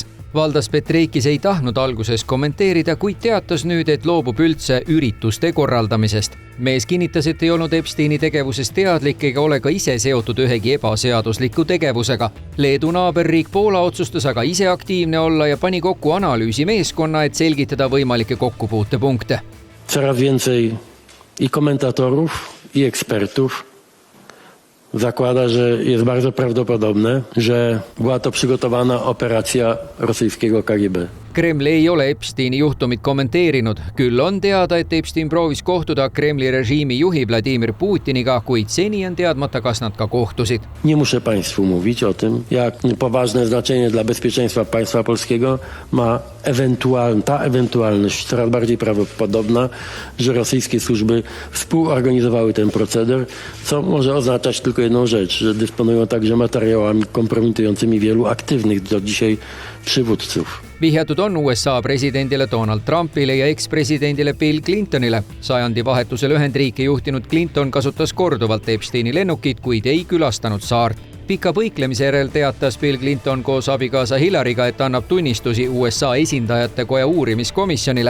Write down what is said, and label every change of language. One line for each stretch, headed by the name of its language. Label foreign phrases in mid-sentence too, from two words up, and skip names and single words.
Estonian: Valdas Petreikis ei tahtnud alguses kommenteerida, kuid teatas nüüd, et loobub üldse ürituste korraldamisest. Mees kinnitas, et ei olnud Epsteini tegevusest teadlik ega ole ka ise seotud ühegi ebaseadusliku tegevusega. Leedu naaberriik Poola otsustas aga ise aktiivne olla ja pani kokku analüüsi meeskonna, et selgitada võimalikke kokkupuutepunkte.
Polish: Coraz więcej i komentatorów, i ekspertów zakłada, że jest bardzo prawdopodobne, że była to przygotowana operacja rosyjskiego KGB.
Estonian: Kreml ei ole Epsteini juhtumit kommenteerinud. Küll on teada, et Epstein proovis kohtuda Kremli režiimi juhi Vladimir Putiniga, kuid seni on teadmata, kas nad ka kohtusid.
Polish: Nie muszę Państwu mówić o tym, jak poważne znaczenie dla bezpieczeństwa państwa polskiego ma ta ewentualność coraz bardziej prawdopodobna, że rosyjskie służby współorganizowały ten proceder, co może oznaczać tylko jedną rzecz, że dysponują także materiałami kompromitującymi wielu aktywnych do dzisiaj przywódców.
Estonian: Vihjatud on USA presidendile Donald Trumpile ja ekspresidendile Bill Clintonile. Sajandi vahetusel Ühendriike juhtinud Clinton kasutas korduvalt Epsteini lennukit, kuid ei külastanud saart. Pika põiklemise järel teatas Bill Clinton koos abikaasa Hillaryga, et annab tunnistusi USA esindajate koja uurimiskomisjonile.